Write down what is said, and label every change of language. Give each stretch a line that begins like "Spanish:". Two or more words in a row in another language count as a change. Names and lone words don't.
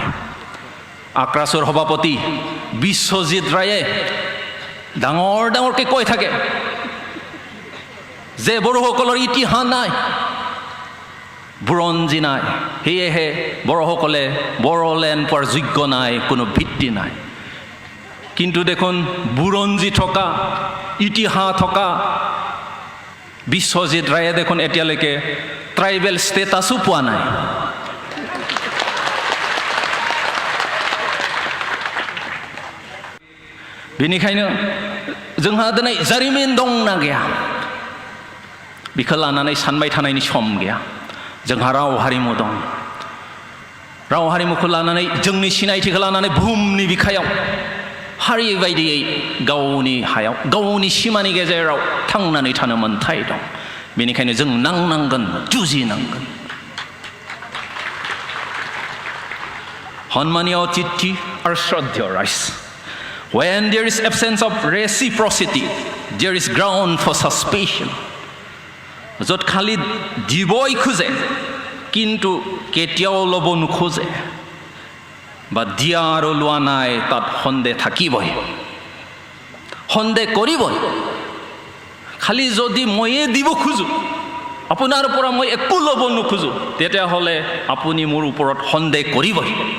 Assamese: আক্ৰাছৰ সভাপতি বিশ্বজিৎ ৰায়ে ডাঙৰ ডাঙৰকৈ কৈ থাকে যে বড়োসকলৰ ইতিহাস নাই, বুৰঞ্জী নাই, সেয়েহে বড়োসকলে বড়োলেণ্ড পোৱাৰ যোগ্য নাই, কোনো ভিত্তি নাই। কিন্তু দেখোন বুৰঞ্জী থকা ইতিহাস থকা বিশ্বজিৎ ৰায়ে দেখোন এতিয়ালৈকে
English: tribal statusও
Assamese: পোৱা নাই।
Bodo: बेनिखायनो जोंहा दिनै जारिमिन दंना गैया बेखौ लानानै सानबाय थानायनि सम गैया। जोंहा राव हारिमु दं, राव हारिमुखौ लानानै जोंनि सिनायथिखौ लानानै बुहुमनि बिखायाव हारि बायदियै गावनि हायाव गावनि सिमानि गेजेराव थांनानै थानो मोन्थाय दं। बेनिखायनो जों नांनांगोन, जुजिनांगोन। सन्मानीय अतिथि आरो श्रद्धेय राइज,
English: when there is absence of reciprocity, there is ground for suspicion.
Assamese: য'ত খালি দিবই খোজে কিন্তু কেতিয়াও ল'ব নোখোজে বা দিয়া আৰু লোৱা নাই, তাত সন্দেহ থাকিবই, সন্দেহ কৰিবই। খালি যদি ময়ে দিব খোজোঁ, আপোনাৰ পৰা মই একো ল'ব নোখোজোঁ, তেতিয়াহ'লে আপুনি মোৰ ওপৰত সন্দেহ কৰিবই।